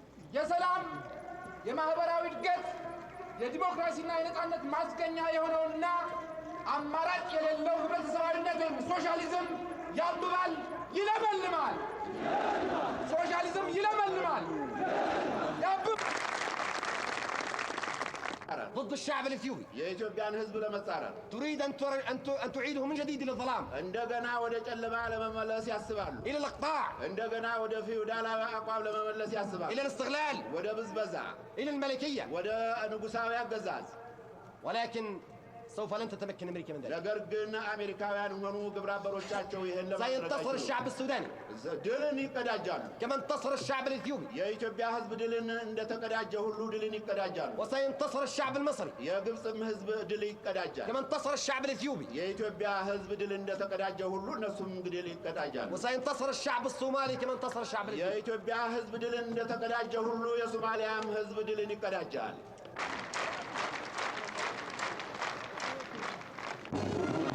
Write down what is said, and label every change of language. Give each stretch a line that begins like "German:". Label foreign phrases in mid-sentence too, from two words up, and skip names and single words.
Amharic: የሰላም የማህበራዊ እድገት የዲሞክራሲና የነጻነት ማስገኛ የሆነውና አማራጭ የሌለው ህብረተሰባዊነት ወይም ሶሻሊዝም ያብባል፣ ይለመልማል። ሶሻሊዝም ይለመልማል፣ ያብባል።
Arabic: ضد الشعب الاثيوبي
Amharic: የኢትዮጵያን ህዝብ ለመጻረር
Arabic: تريد ان تعيده من جديد الى الظلام
Amharic: እንደገና ወደ ጨለማ ለመመለስ ያስባሉ።
Arabic: الى الاقطاع
Amharic: እንደገና ወደ ፊውዳላዊ አቋም ለመመለስ ያስባሉ።
Arabic: الى الاستغلال
Amharic: ወደ ብዝበዛ፣
Arabic: الى الملكيه
Amharic: ወደ ንጉሳዊ አገዛዝ።
Arabic: ولكن سوف لن تتمكن امريكا من ذلك.
Amharic: ነገር ግን አሜሪካውያን ሆኑ ግብረ አበሮቻቸው ይሄን
Arabic: سينتصر الشعب السوداني
Amharic: ድልን ይቀዳጃሉ።
Arabic: كما انتصر الشعب الاثيوبي
Amharic: የኢትዮጵያ ህዝብ ድልን እንደተቀዳጀ ሁሉ ድልን ይቀዳጃሉ።
Arabic: وسينتصر الشعب المصري
Amharic: የግብጽም ህዝብ ድል ይቀዳጃል።
Arabic: كما انتصر الشعب الاثيوبي
Amharic: የኢትዮጵያ ህዝብ ድል እንደተቀዳጀ ሁሉ እነሱም ድል ይቀዳጃሉ።
Arabic: وسينتصر الشعب الصومالي كما انتصر الشعب الاثيوبي.
Amharic: የኢትዮጵያ ህዝብ ድልን እንደተቀዳጀ ሁሉ የሶማሊያም ህዝብ ድልን ይቀዳጃል።